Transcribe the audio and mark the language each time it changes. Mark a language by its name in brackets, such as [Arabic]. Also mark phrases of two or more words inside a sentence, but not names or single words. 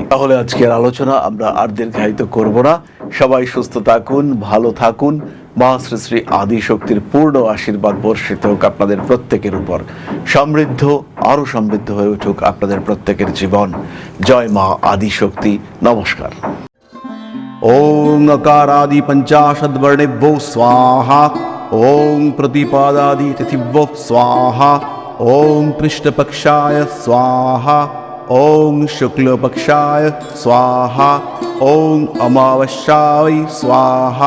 [Bangla] তাহলে আজকের আলোচনা আমরা আর দীর্ঘায়িত করব না। সবাই সুস্থ থাকুন, ভালো থাকুন, মা শ্রী শ্রী আদিশক্তির পূর্ণ আশীর্বাদ বর্ষিত হোক আপনাদের প্রত্যেকের উপর। সমৃদ্ধ, আরো সমৃদ্ধ হয়ে উঠুক আপনাদের প্রত্যেকের জীবন। [Sanskrit] জয় মা আদিশক্তি। [Bangla] নমস্কার। [Sanskrit] ওং अकारादि पंचाशद्वर्णेभ्यो स्वाहा। ओं प्रतिपादादि तिथिभ्यो स्वाहा। ओं कृष्णपक्षाय स्वाहा। ओं शुक्लपक्षाय स्वाहा। ओं अमावस्याय स्वाहा।